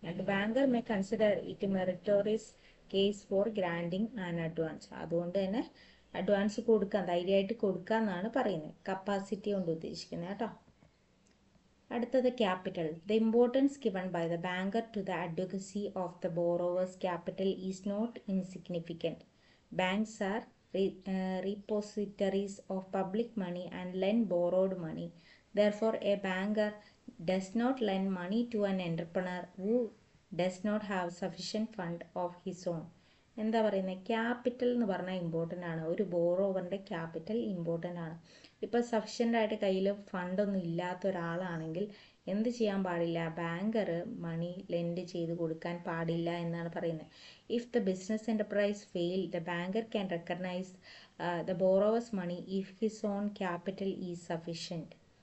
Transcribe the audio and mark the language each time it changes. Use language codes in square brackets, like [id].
[en] Banker may consider it meritorious case for granding an advance. [ml] അതുകൊണ്ട് തന്നെ advance കൊടുക്കാം, ധൈര്യമായിട്ട് കൊടുക്കുക എന്നാണ് പറയുന്നത്, കപ്പാസിറ്റി കൊണ്ട് ഉദ്ദേശിക്കുന്നത് കേട്ടോ. അടുത്തത് capital. [en] The importance given by the banker to the advocacy of the borrower's capital is not insignificant. Banks are repositories of public money and lend borrowed money. Therefore, a banker does not lend money to an entrepreneur who does not have sufficient fund of his own. [ml] എന്താ പറയുന്നത്, capital എന്ന് പറഞ്ഞാൽ important ആണ്. ഒരു ബോറോവറിൻ്റെ capital important ആണ്. ഇപ്പോൾ sufficient ആയിട്ട് കയ്യിൽ ഫണ്ടൊന്നും ഇല്ലാത്ത ഒരാളാണെങ്കിൽ എന്ത് ചെയ്യാൻ പാടില്ല, ബാങ്കർ മണി ലെൻഡ് ചെയ്ത് കൊടുക്കാൻ പാടില്ല എന്നാണ് പറയുന്നത്. [en] If the business enterprise fail, the banker can recognise the borrowers money if his own capital is sufficient.